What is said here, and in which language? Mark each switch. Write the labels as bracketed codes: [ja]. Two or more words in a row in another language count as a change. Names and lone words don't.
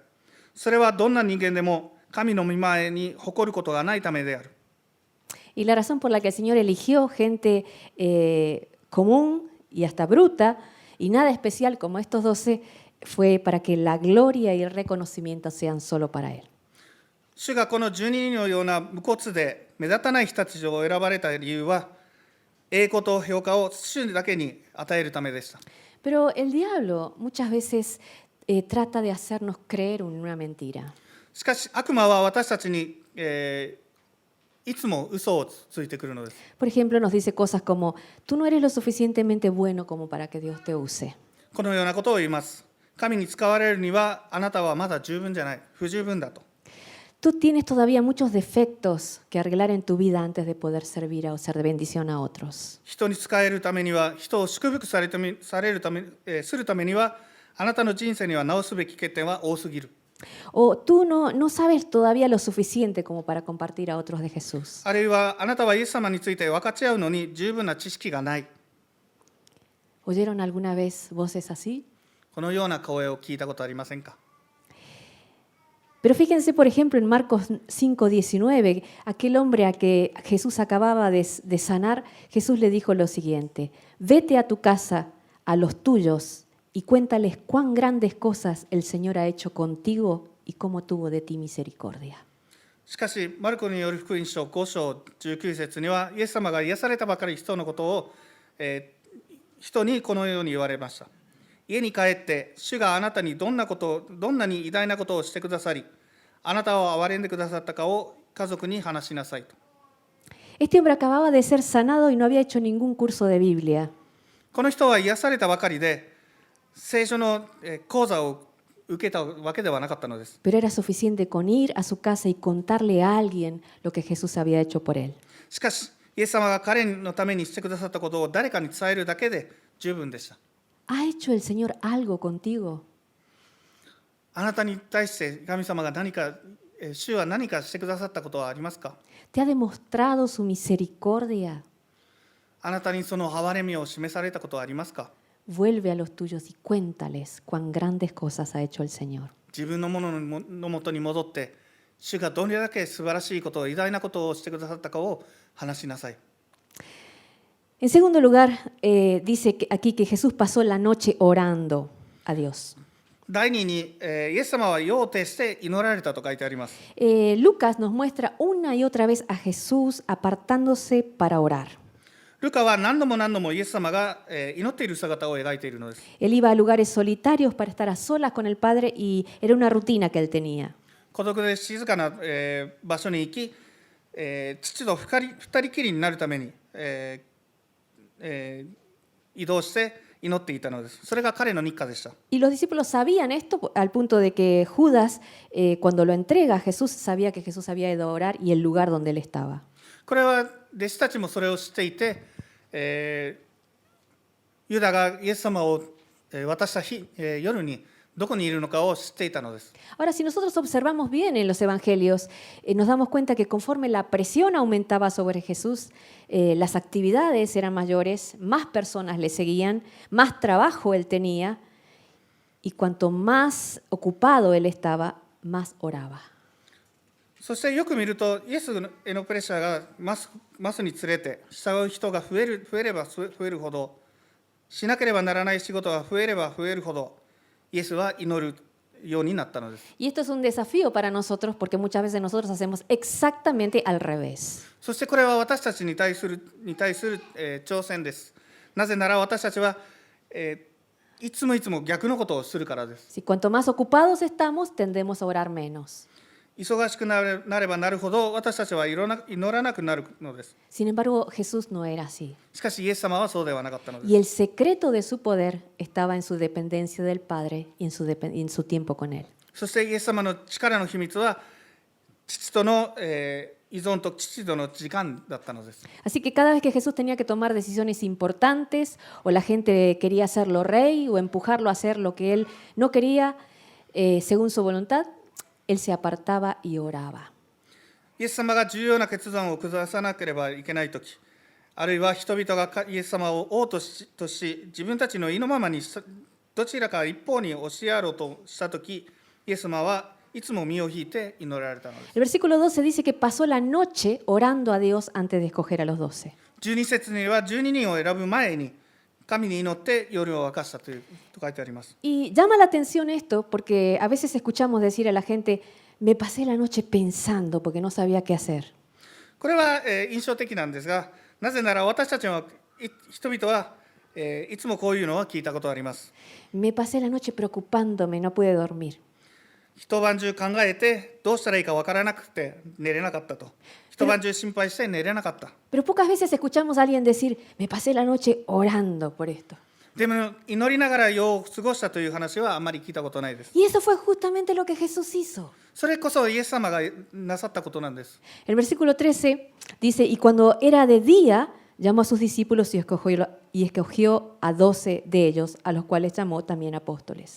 [ja] それはどんな人間でも神の御前に誇ることがないためである。 [es] Y la razón por la que el Señor eligió gente común y hasta bruta, y nada especial como estos 12, fue para que la gloria y el reconocimiento sean solo para Él. [ja] 主がこの12人のような無骨で目立たない人たちを選ばれた理由は、栄光と評価を主だけに与えるためでした。 [es] Pero el diablo muchas veces trata de hacernos creer en una mentira. [ja] しかし悪魔は私たちに、いつも嘘をついてくるのです。 [es] Por ejemplo, nos dice cosas como: tú no eres lo suficientemente bueno como para que Dios te use. [ja] このようなことを言います。神に使われるにはあなたはまだ十分じゃない、不十分だと。 [es] Tú tienes todavía muchos defectos que arreglar en tu vida antes de poder servir o ser de bendición a otros. [ja] 人に使えるためには、人を祝福するためには、あなたの人生には直すべき欠点は多すぎる。 [es] O tú no sabes todavía lo suficiente como para compartir a otros de Jesús. [ja] あるいはあなたはイエス様について分かち合うのに十分な知識がない。 [es] ¿Oyeron alguna vez voces así? [ja] このような声を聞いたことありませんか？ [es] Pero fíjense, por ejemplo, en Marcos 5:19, aquel hombre a que Jesús acababa de sanar, Jesús le dijo lo siguiente: vete a tu casa, a los tuyos, y cuéntales cuán grandes cosas el Señor ha hecho contigo y cómo tuvo de ti misericordia. [ja] しかし、マルコによる福音書5章19節には、イエス様が癒されたばかり人のことを、人にこのように言われました。家に帰って、主があなたにどんなに偉大なことをしてくださり、あなたを憐れんでくださったかを家族に話しなさいと。 [es] Este hombre acababa de ser sanado y no había hecho ningún curso de Biblia. [ja] この人は癒されたばかりで、聖書の講座を受けたわけではなかったのです。 [es] Pero era suficiente con ir a su casa y contarle a alguien lo que Jesús había hecho por él. [ja] しかし、 イエス様が彼のためにしてくださったことを誰かに伝えるだけで十分でした。 [es] ¿Ha hecho el Señor algo contigo? [ja] あなたに対して神様が主は何かしてくださったことはありますか？ [es] ¿Te ha demostrado su misericordia? [ja] あなたにその憐れみを示されたことはありますか？ [es] Vuelve a los tuyos y cuéntales cuán grandes cosas ha hecho el Señor. [ja] 自分のもののもとに戻って、主がどれだけ素晴らしいこと、偉大なことをしてくださったかを話しなさい。 [es] En segundo lugar, dice aquí que Jesús pasó la noche orando a Dios. [ja] 第二に、イエス様は夜を徹して祈られたと書いてあります。 [es] Lucas nos muestra una y otra vez a Jesús apartándose para orar. [ja] ルカは何度もイエス様が祈っている姿を描いているのです。 [es] Él iba a lugares solitarios para estar a solas con el Padre y era una rutina que él tenía. [ja] 孤独で静かな、場所に行き、父と二人きりになるために、移動して祈っていたのです。それが彼の日課でした。 [es] Y los discípulos sabían esto al punto de que Judas, cuando lo entrega a Jesús, sabía que Jesús había ido a orar y el lugar donde él estaba. [ja] これは弟子たちもそれを知っていて、ユダがイエス様を渡した夜にどこにいるのかを知っていたのです。 [es] Ahora, si nosotros observamos bien en los evangelios, nos damos cuenta que conforme la presión aumentaba sobre Jesús, las actividades eran mayores, más personas le seguían, más trabajo él tenía, y cuanto más ocupado él estaba, más oraba. [ja] そしてよく見ると、イエスへのプレッシャーが増すにつれて、従う人が増えれば増えるほど、しなければならない仕事が増えれば増えるほど、イエスは祈るようになったのです。 [es] Y esto es un desafío para nosotros porque muchas veces nosotros hacemos exactamente al revés. [ja] そしてこれは私たちに対する、挑戦です。なぜなら私たちは、いつも逆のことをするからです。 [es] Si cuanto más ocupados estamos, tendemos a orar menos. [ja] 忙しくなればなるほど私たちは祈らなくなるのです。 [es] Sin embargo, Jesús no era así. [ja] しかしイエス様はそうではなかったのです。 [es] Y el secreto de su poder estaba en su dependencia del Padre y en su tiempo con Él. [ja] そしてイエス様の力の秘密は父との、依存と父との時間だったのです。 [es] Así que cada vez que Jesús tenía que tomar decisiones importantes o la gente quería hacerlo rey o empujarlo a hacer lo que él no quería según su voluntad, él se apartaba y oraba. [ja] イエス様が重要な決断を下さなければいけないとき、あるいは人々がイエス様を王とし自分たちの意のままにどちらか一方に押しやろうとしたとき、イエス様はいつも身を引いて祈られたのです。 [es] El versículo 12 dice que pasó la noche orando a Dios antes de escoger a los 12. [ja] 12 節には12人を選ぶ前に神に祈って夜を明かしたと書いてあります。 [es] Y llama la atención esto porque a veces escuchamos decir a la gente, me pasé la noche pensando porque no sabía qué hacer. [ja] これは印象的なんですが、なぜなら私たちは人々はいつもこういうのは聞いたことがあります。 [es] Me pasé la noche preocupándome, no pude dormir. [ja] 一晩中考えてどうしたらいいか分からなくて寝れなかったと。一晩中心配して寝れなかった。 [es] Pero pocas veces escuchamos a alguien decir, me pasé la noche orando por esto. [ja] でも祈りながら夜を過ごしたという話はあまり聞いたことないです。 [es] Y eso fue justamente lo que Jesús hizo. [ja] それこそイエス様がなさったことなんです。 [es] El versículo 13 dice, y cuando era de día, llamó a sus discípulos y escogió a 12 de ellos, a los cuales llamó también apóstoles.